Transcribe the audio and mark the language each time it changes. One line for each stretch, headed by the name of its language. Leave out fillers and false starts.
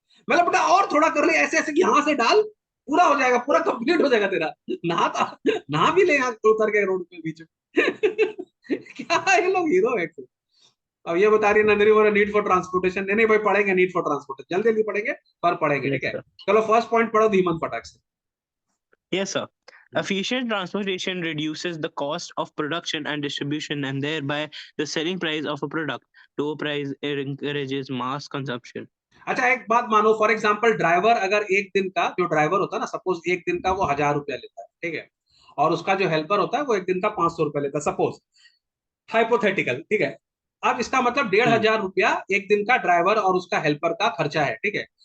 Hindi: मतलब बेटा और थोड़ा कर ले, ऐसे ऐसे कि यहाँ से डाल, पूरा हो जाएगा, पूरा कंप्लीट हो जाएगा तेरा। नहा नहा भी ले यहाँ उतर के रोड पे बीच में। क्या ये लोग हीरो है। अब ये बता रही है नंदनी, बोला
English: Need for transportation.
Hindi: नहीं नहीं भाई, पढ़ेंगे नीड फॉर ट्रांसपोर्टेशन, जल्दी जल्दी पढ़ेंगे, पर पढ़ेंगे, ठीक
English: yes
Hindi: है।
English: Sir.
Hindi: चलो फर्स्ट पॉइंट पढ़ो धीमन पटाख से।
English: Yes, sir. Efficient transportation reduces the cost of production and distribution and thereby the selling price of a product. Low price encourages mass consumption.
Hindi: अच्छा एक बात मानो, फॉर एग्जाम्पल ड्राइवर, अगर एक दिन का जो ड्राइवर होता है ना, सपोज एक दिन का वो 1000 रुपया लेता है, ठीक है। और उसका जो हेल्पर होता है वो एक दिन का 500 रुपया लेता है, सपोज, हाइपोथेटिकल, ठीक है। अब इसका मतलब डेढ़ Hmm. हजार रुपया एक दिन का ड्राइवर और उसका हेल्पर का खर्चा है, ठीक है।